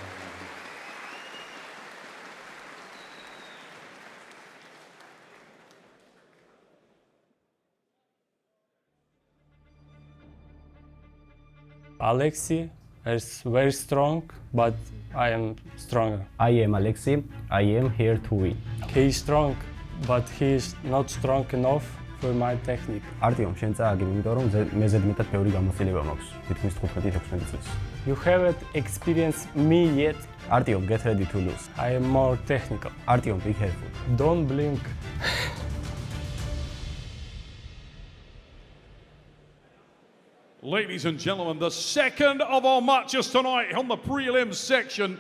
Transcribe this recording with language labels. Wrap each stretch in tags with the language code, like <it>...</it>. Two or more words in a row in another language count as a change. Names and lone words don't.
<en>Alexei is very strong, but I am stronger. I am Alexei. I am here to win. He is strong, but he is not strong enough for my technique. Artyom,</en> <ka>შენ წააგებ, იმიტომ რომ მე ზედმეტად ბევრი გამოცდილება მაქვს. თითქმის 15-16 წლის.</ka> <en>You haven't experienced me yet. Artyom, get ready to lose. I am more technical. Artyom, be careful. Don't blink. Ladies and gentlemen, the second of our matches tonight on the prelims section.</en>